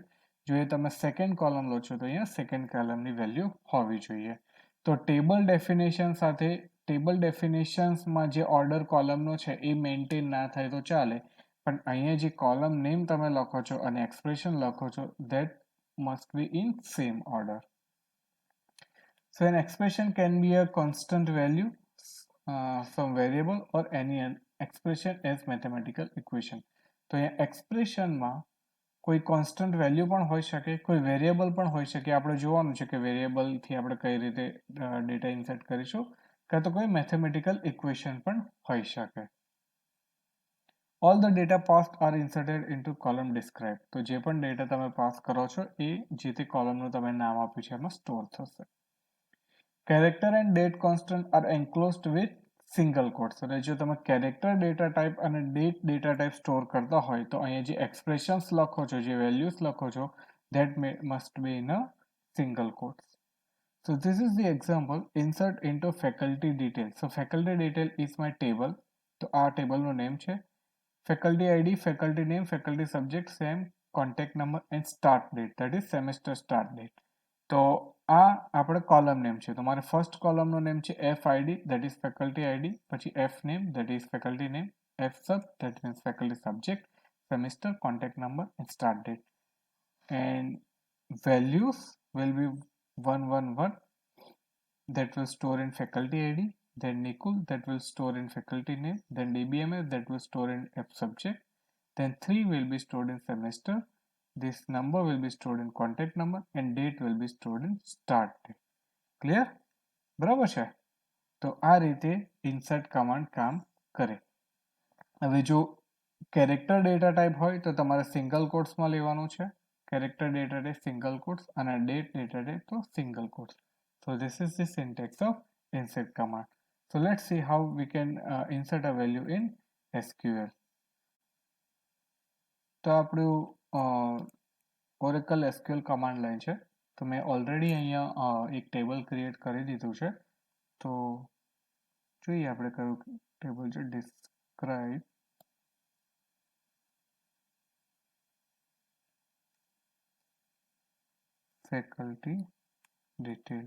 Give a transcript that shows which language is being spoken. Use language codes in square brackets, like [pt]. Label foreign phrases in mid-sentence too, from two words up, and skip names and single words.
[gu] જો એ તમે સેકન્ડ કોલમ લો છો તો અહીંયા સેકન્ડ કોલમની વેલ્યુ હોવી જોઈએ. તો ટેબલ ડેફિનેશન સાથે ટેબલ ડેફિનેશન્સમાં જે ઓર્ડર કોલમનો છે એ મેન્ટેન ના થાય તો ચાલે, પણ અહીંયા જે કોલમ નેમ તમે લખો છો અને એક્સપ્રેશન લખો છો [en] that must be in same order. So an expression can be a constant value, some variable or any expression as mathematical equation. [gu] તો અહીંયા એક્સપ્રેશનમાં કોઈ કોન્સ્ટન્ટ વેલ્યુ પણ હોઈ શકે, કોઈ વેરિયેબલ પણ હોઈ શકે. આપણે જોવાનું છે કે વેરિયેબલથી આપણે કઈ રીતે ડેટા ઇન્સર્ટ કરીશું, કાં તો કોઈ મેથેમેટિકલ ઇક્વેશન પણ હોઈ શકે. [en] All the data passed are inserted into column described. [gu] તો જે પણ ડેટા તમે પાસ કરો છો એ જે તે કોલમનું તમે નામ આપ્યું છે એમાં સ્ટોર થશે. [en] Character and date constant are enclosed with single quotes. [gu] એટલે જો તમે કેરેક્ટર ડેટા ટાઈપ અને ડેટ ડેટા ટાઈપ સ્ટોર કરતા હોય તો અહીંયા જે એક્સપ્રેશન્સ લખો છો, જે વેલ્યુઝ લખો છો, [en] that must be in a single quotes. So this is the example, insert into faculty detail. So faculty detail is my table. [gu] તો આ ટેબલનું નેમ છે. [en] Faculty ID, faculty name, faculty subject, same, contact number and start date, that is semester start date. [gu] તો આ આપણે કોલમ નેમ છે. તો મારે ફર્સ્ટ કોલમનું નેમ છે [en] FID, that is faculty ID, પછી F name, that is faculty name, F sub, that means faculty subject, semester, contact number and start date. And values will be 111, that will store in faculty ID, then Nikul, that will store in faculty name, then DBMS, that will store in F subject, then 3 will be stored in semester, this number will be stored in contact number and date will be stored in start date. Clear? [gu] બરાબર છે. તો આ રીતે ઇન્સર્ટ કમાન્ડ કામ કરે. હવે જો કેરેક્ટર ડેટા ટાઈપ હોય તો તમારે સિંગલ કોટ્સમાં લેવાનું છે. કેરેક્ટર ડેટા ટાઈપ સિંગલ કોટ્સ અને ડેટ ડેટા ટાઈપ તો સિંગલ કોટ્સ. [en] So this is the syntax of insert command. So let's see how we can insert a value in SQL. [gu] તો આપણું Oracle SQL [en] command line [gu] છે. તો મેં ઓલરેડી અહીંયા એક ટેબલ ક્રિએટ કરી દીધું છે. તો જોઈએ આપણે કયું ટેબલ છે. [en] describe faculty details.